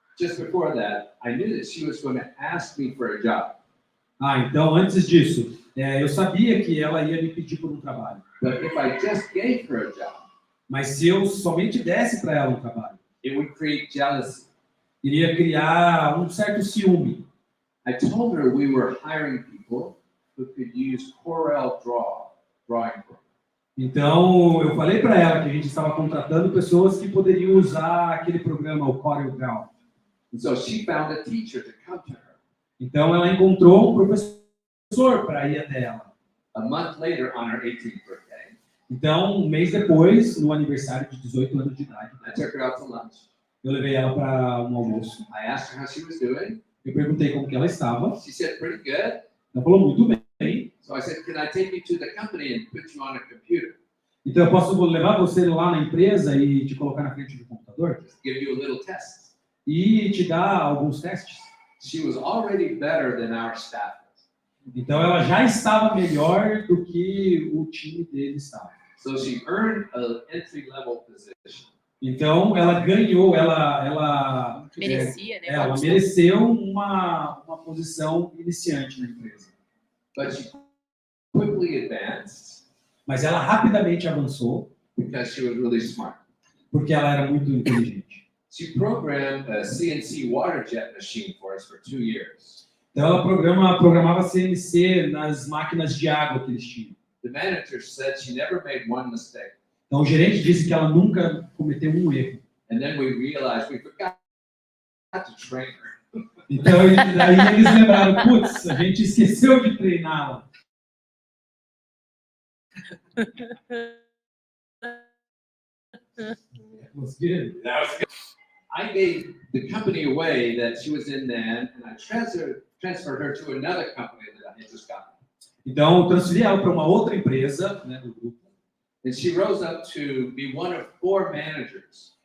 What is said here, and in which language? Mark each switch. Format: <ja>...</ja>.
<en>just before that, I knew that she was going to ask me for a job.</en> <pt>então antes disso, eu sabia que ela ia me pedir por um trabalho.</pt> <en>But if I just gave her a job,</en> <pt>Mas se eu somente desse para ela um trabalho,</pt> <en>it would create jealousy.</en> <pt>iria criar um certo ciúme.</pt> <en>I told her we were hiring people who could use Corel drawing program.</en> <pt>Então, eu falei para ela que a gente estava contratando pessoas que poderiam usar aquele programa, o CorelDRAW.</pt> <en>And so she found a teacher to come to her.</en> <pt>Então, ela encontrou um professor para ir até ela.</pt> <en>A month later, on her 18th birthday,</en> <pt>Então, um mês depois, no aniversário de 18 anos de idade,</pt> <en>I took her out to lunch.</en> <pt>eu levei ela para um almoço.</pt> <en>I asked her how she was doing.</en> <pt>Eu perguntei como que ela estava.</pt> <en>She said, pretty good.</en> <pt>Ela falou muito bem.</pt> <en>So I said, can I take you to the company and put you on a computer?</en> <pt>Então, eu posso levar você lá na empresa e te colocar na frente do computador</pt> <en>Give you a little test.</en> <pt>e te dar alguns testes.</pt> <en>She was already better than our staff.</en> <pt>Então, ela já estava melhor do que o time dele estava.</pt> <en>So she earned an entry-level position.</en> <pt>Então, ela ganhou, ela Merecia, né? ela mereceu uma posição iniciante na empresa.</pt> <en>But she quickly advanced</en> <pt>Mas ela rapidamente avançou,</pt> <en>because she was really smart.</en> <pt>porque ela era muito inteligente.</pt> <en>She programmed a CNC water jet machine for us for 2 years.</en> <pt>Então, ela programava CNC nas máquinas de água que eles tinham.</pt> <en>The manager said she never made one mistake.</en> <pt>Então, o gerente disse que ela nunca cometeu um erro.</pt> <en>And then we realized we forgot to train her.</en> <pt>Então, daí eles lembraram, putz, a gente esqueceu de treiná-la.</pt> <en>Was good. That was good. I gave the company away that she was in then, and I transferred her to another company that I had just gotten.</en> <pt>Então, eu transferi ela para uma outra empresa, né, do grupo.</pt> <en>And she rose up to be one of 4 managers.</en>